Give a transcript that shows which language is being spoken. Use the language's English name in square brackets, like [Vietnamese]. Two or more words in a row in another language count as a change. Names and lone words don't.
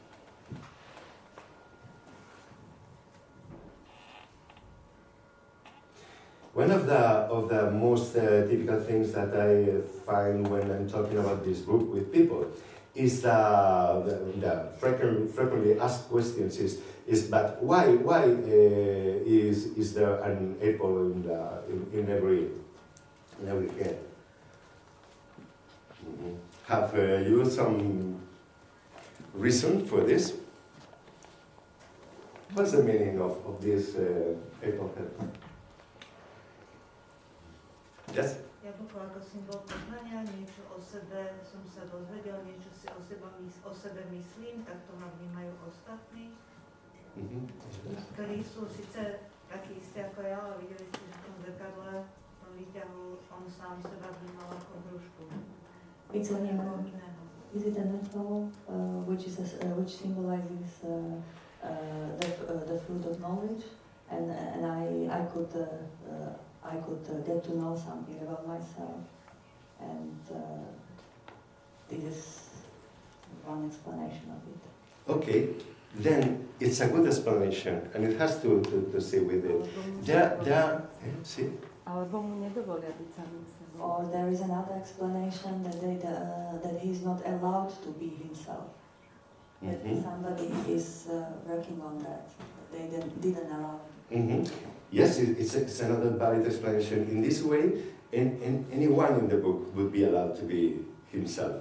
[English] One of the most typical things that I find when I'm talking about this book with people is the frequently asked questions is but why is there an apple in every head? Mhm. Have you some reason for this? What's the meaning of this apple head? Yes? [Slovak] Jablko ako symbol poznania, niečo o sebe som sa dozvedel, niečo si o sebe myslím, tak to ma vnímajú ostatní, ktorí sú síce takí istí ako ja, ale videli ste, že v tom zrkadle som vyťahol, on sám seba vnímal ako hrušku. [English] It's an apple. Is it an apple which symbolizes the fruit of knowledge, and I could get to know something about myself, and this is one explanation of it. Okay, then it's a good explanation, and it has to say with it. See? [Slovak] Alebo mu nedovolia byť samým sebou. [English] Or there is another explanation that he's not allowed to be himself. That somebody is working on that. They didn't allow him. Yes, it's another valid explanation. In this way, anyone in the book would be allowed to be himself.